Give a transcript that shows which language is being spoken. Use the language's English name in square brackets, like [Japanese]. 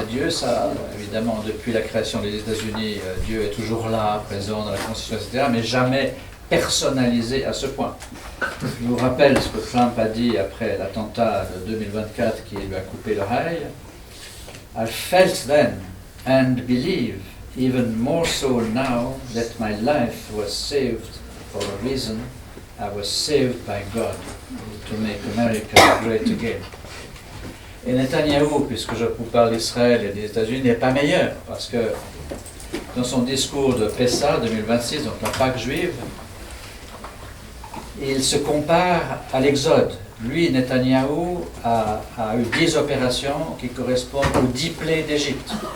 [French] Ça, évidemment, depuis la création des États-Unis, Dieu est toujours là, présent dans la Constitution, etc., mais jamais personnalisé à ce point. Je vous rappelle ce que Trump a dit après l'attentat de 2024 qui lui a coupé l'oreille. [English] I felt then and believe even more so now that my life was saved for a reason. I was saved by God to make America great again. [French] Et Netanyahou, puisque je vous parle d'Israël et des États-Unis, n'est pas meilleur, parce que dans son discours de Pessah 2026, donc la Pâque juive, il se compare à l'Exode. Lui, Netanyahou, a eu 10 opérations qui correspondent aux 10 plaies d'Égypte.